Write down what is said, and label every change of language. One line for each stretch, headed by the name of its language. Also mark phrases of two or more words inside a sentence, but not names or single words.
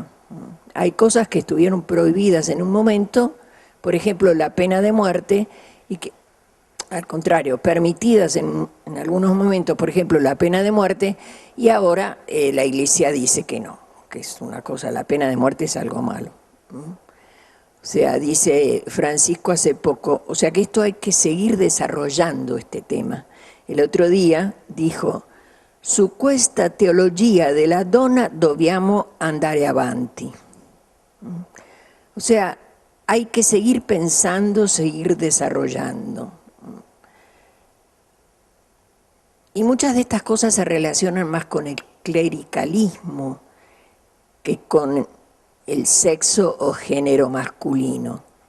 Spanish: Hay cosas que estuvieron prohibidas en un momento, por ejemplo, la pena de muerte, y que, al contrario, permitidas en algunos momentos, por ejemplo, la pena de muerte, y ahora la Iglesia dice que no, que es una cosa, la pena de muerte es algo malo. O sea, dice Francisco hace poco, o sea que esto hay que seguir desarrollando este tema. El otro día dijo,
Italian: su questa teologia della donna dobbiamo andare avanti.
Spanish: O sea, hay que seguir pensando, seguir desarrollando. Y muchas de estas cosas se relacionan más con el clericalismo que con el sexo o género masculino.